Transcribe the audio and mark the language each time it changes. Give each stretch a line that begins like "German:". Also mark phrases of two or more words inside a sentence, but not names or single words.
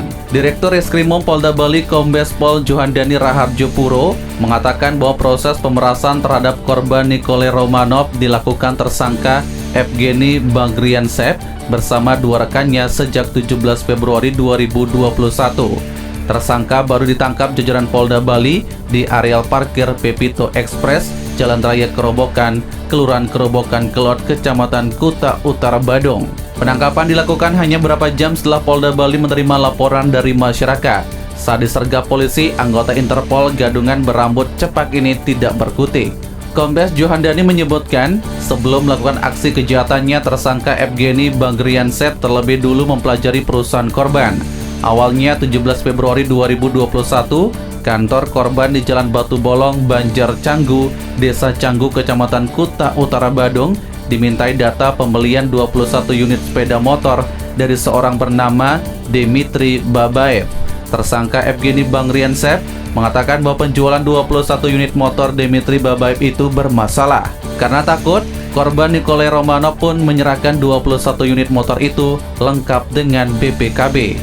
Indonesian: Direktur Reskrimum Polda Bali Kombes Pol Johandani Raharjo Puro mengatakan bahwa proses pemerasan terhadap korban Nikolai Romanov dilakukan tersangka Evgeny Bagriantsev bersama dua rekannya sejak 17 Februari 2021. Tersangka baru ditangkap jajaran Polda Bali di areal parkir Pepito Express, Jalan Raya Kerobokan, Kelurahan Kerobokan Kelot, Kecamatan Kuta Utara, Badung. Penangkapan dilakukan hanya beberapa jam setelah Polda Bali menerima laporan dari masyarakat. Saat disergap polisi, anggota Interpol gadungan berambut cepak ini tidak berkutik. Kombes Johandani menyebutkan, sebelum melakukan aksi kejahatannya, tersangka Evgeny Bagriantsev terlebih dulu mempelajari perusahaan korban. Awalnya 17 Februari 2021, kantor korban di Jalan Batu Bolong, Banjar Canggu, Desa Canggu, Kecamatan Kuta Utara, Badung, dimintai data pembelian 21 unit sepeda motor dari seorang bernama Dmitry Babaev. Tersangka Evgeny Bagriantsev mengatakan bahwa penjualan 21 unit motor Dmitry Babaev itu bermasalah. Karena takut, korban Nikolai Romanov pun menyerahkan 21 unit motor itu lengkap dengan BPKB.